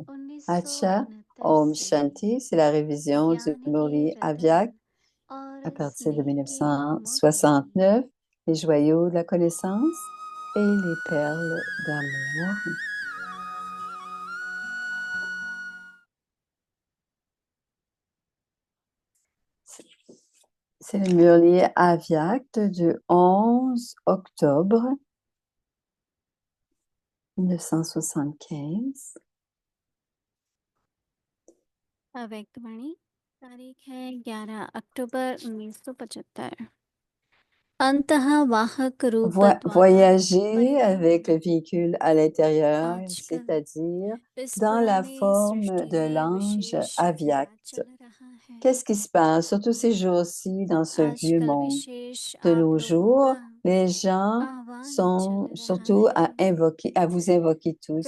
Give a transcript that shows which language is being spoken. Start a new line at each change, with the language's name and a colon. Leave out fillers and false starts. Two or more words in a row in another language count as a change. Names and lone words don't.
Hindi: अच्छा, ओम शांति,
French: c'est la révision du Murli Avyak à partir de 1969, les joyaux de la connaissance et les perles d'amour. C'est le Murli Avyak du 11 octobre 1975.
Hindi: अव्यक्तवाणी तारीख है 11 अक्टूबर 1975। अंतःवाहक रूप द्वारा
French: Voyager avec le véhicule à l'intérieur, c'est-à-dire dans la forme de l'ange Avyakt. Qu'est-ce qui se passe, surtout ces jours-ci, dans ce vieux monde? De nos jours, les gens sont surtout à vous invoquer tous.